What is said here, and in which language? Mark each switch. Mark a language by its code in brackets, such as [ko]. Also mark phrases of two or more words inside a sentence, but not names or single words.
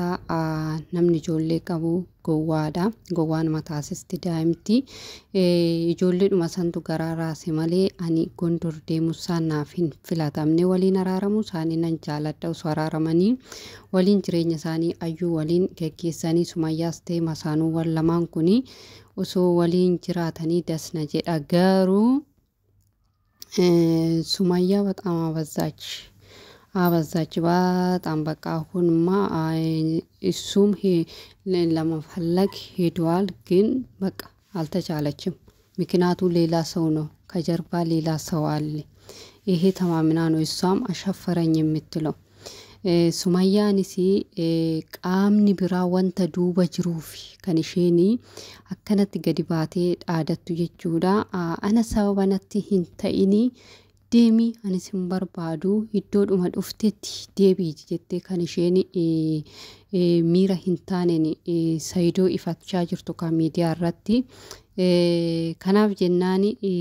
[om] namni ijoollee qabu gowwaan mataasisti daa'imti ijoollee dhuma santu garaa raase malee ani Gondor deemusaan naaf hin filatamne waliin araaramu isaanii nan jaaladha osoo araaramanii waliin jireenya isaanii ayyuu waliin geggeessanii Sumayyaas ta'e masaanuu wal lamaan kuni osoo waliin jiraatanii dasna jedha garuu [am] Sumayya በጣም አበዛች በጣም በቃ አሁንማ እሱም ለመፈለግ ሄዷል ግን በቃ አልተቻለችም ምክንያቱ ሌላ ሰው ነው ከጀርባ ሌላ ሰው አለ ይሄ ተማምና ነው እሷም አሸፈረኝ የምትለው [om] Sumayyaanis qaamni biraa wanta duuba jiruufi kan isheen akkanatti gadi baatee dhaadattu jechuudha ana sababa natti hin ta'ini deemi ani sin barbaadu iddoodhuma dhuftetti deebii jettee kan isheen miira hin taaneen Saayidoo ifachaa jirtu kan miidiyaa irratti kanaaf jennaani